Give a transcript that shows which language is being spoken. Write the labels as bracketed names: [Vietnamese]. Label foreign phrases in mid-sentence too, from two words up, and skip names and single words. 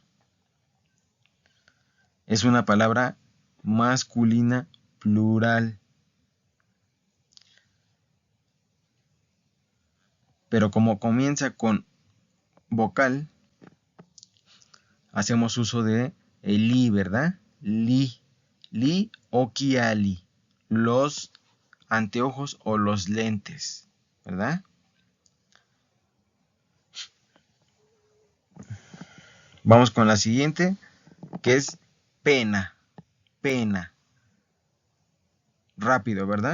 [Spanish] Es una palabra masculina plural. Pero como comienza con vocal, hacemos uso de el li, ¿verdad? [Italian] Li occhiali. [Spanish] Los anteojos o los lentes, ¿verdad? Vamos con la siguiente, que es pena. Pena. Rápido, ¿verdad?